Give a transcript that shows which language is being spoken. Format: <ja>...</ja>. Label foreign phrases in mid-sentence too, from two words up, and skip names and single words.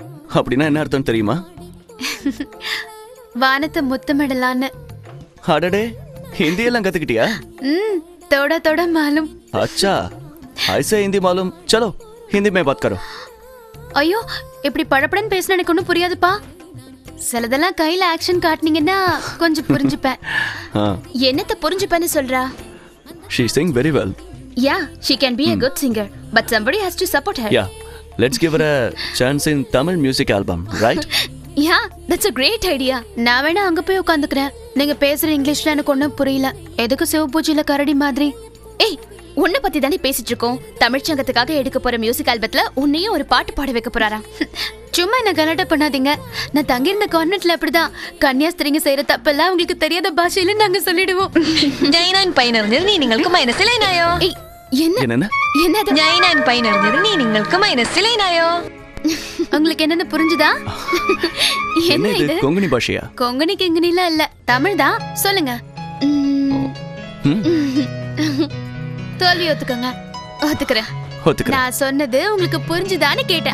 <ta>அப்படின்னா என்ன அர்த்தம் தெரியுமா? வானத்தை முத்தமிடலான்னு. அடடே, हिंदी எல்லாம் கத்துக்கிட்டியா?</ta> <hi>थोड़ा थोड़ा मालूम. अच्छा, ऐसे हिंदी मालूम. चलो हिंदी में बात करो.</hi> <ta>ஐயோ, இப்படி படபடன்னு பேசினா எனக்கு ஒன்றும் புரியாதுப்பா. சிலதெல்லாம் கையில ஆக்ஷன் காட்டினீங்கன்னா கொஞ்சம் புரிஞ்சுப்பேன். என்னத்தை புரிஞ்சுப்பேன்னு சொல்றா?</ta> <en>She sing very well. Yeah, she can be a good singer, but somebody has to support her. Yeah, let's give her a chance in Tamil music album, right? Yeah, that's a great idea.</en> <ta>நான் வேணா அங்க போய் உட்காந்துக்கிறேன். நீங்க பேசுற இங்கிலீஷ்ல எனக்கு ஒன்றும் புரியல. எதுக்கு சிவபூஜையில கரடி மாதிரி? ஏய், உன்னை பத்தி தானே பேசிட்டு இருக்கோம். தமிழ்ச்சங்கத்துக்காக எடுக்க போற</ta> <en>music album</en> <ta>உன்னையும் ஒரு பாட்டு பாட வைக்க போறாராம். சும்மா என்ன கலாட்டா பண்ணாதீங்க. நான் தங்கியிருந்த கான்வென்ட்ல அப்படிதான் கன்னியாஸ்திரிங்க செய்யற தப்பெல்லாம் உங்களுக்கு தெரியாத பாஷையில நாங்க சொல்லிடுவோம்.</ta> <ml>ജൈനാൻ പൈനറിഞ്ഞത് നീ നിങ്ങൾക്ക് മനസ്സിലായോ?</ml> <ta>என்ன? என்னது?</ta> <ml>ജൈനാൻ പൈനറിഞ്ഞത് നീ നിങ്ങൾക്ക് മനസ്സിലായോ?</ml> <ta>உங்களுக்கு என்னன்னு புரிஞ்சுதா? என்ன இது கொங்கணி பாஷையா? கொங்கணி கிங்கனில இல்ல, தமிழ் தான். சொல்லுங்க. தோல்வி ஒத்துக்கங்க. ஒத்துக்கிறேன். நான் சொன்னது உங்களுக்கு புரிஞ்சுதான்னு கேட்டேன்.</ta>